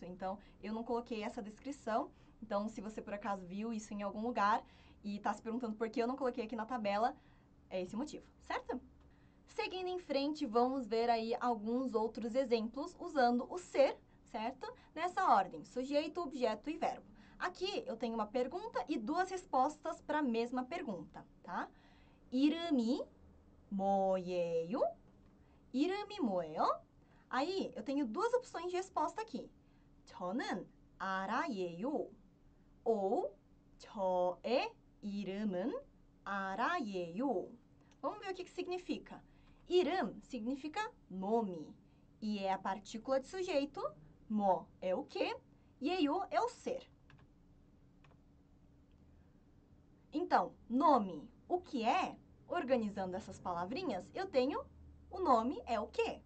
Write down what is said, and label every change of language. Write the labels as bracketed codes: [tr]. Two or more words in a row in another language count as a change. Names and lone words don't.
[pt] Então, eu não coloquei essa descrição. Então, se você por acaso viu isso em algum lugar e está se perguntando por que eu não coloquei aqui na tabela, é esse o motivo, certo? Seguindo em frente, vamos ver aí alguns outros exemplos usando o ser, certo? Nessa ordem, sujeito, objeto e verbo. Aqui eu tenho uma pergunta e duas respostas para a mesma pergunta, tá? [ko] 이름이 뭐예요? 이름이 뭐예요? [pt] Aí eu tenho duas opções de resposta aqui. [ko] 저는 아라예요. ou 저의 이름은 아라예요. [pt] Vamos ver o que significa. 이름 significa nome e é a partícula de sujeito. 뭐 é o que? 예요 é o ser. Então, nome, o que é? Organizando essas palavrinhas, eu tenho o nome é o quê?